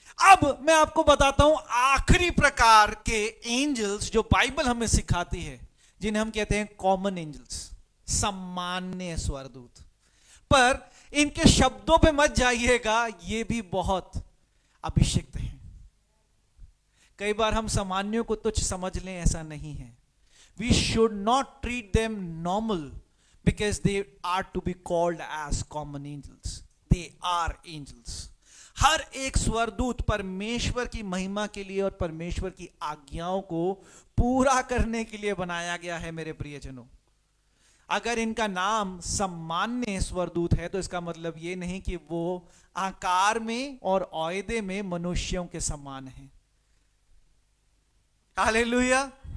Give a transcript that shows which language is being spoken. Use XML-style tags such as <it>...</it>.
<hi>अब मैं आपको बताता हूं आखिरी प्रकार के एंजल्स जो बाइबल हमें सिखाती है, जिन्हें हम कहते हैं कॉमन एंजल्स, सामान्य स्वरदूत। पर इनके शब्दों पे मत जाइएगा, ये भी बहुत अभिषिक्त हैं। कई बार हम सामान्यों को तुच्छ समझ लें, ऐसा नहीं है।</hi> <en>We should not treat them normal because they are to be called as common angels. They are angels.</en> <hi>हर एक स्वरदूत परमेश्वर की महिमा के लिए और परमेश्वर की आज्ञाओं को पूरा करने के लिए बनाया गया है मेरे प्रियजनों। अगर इनका नाम सामान्य स्वरदूत है तो इसका मतलब ये नहीं कि वो आकार में और औहदे में मनुष्यों के समान है। हालेलुया।</hi>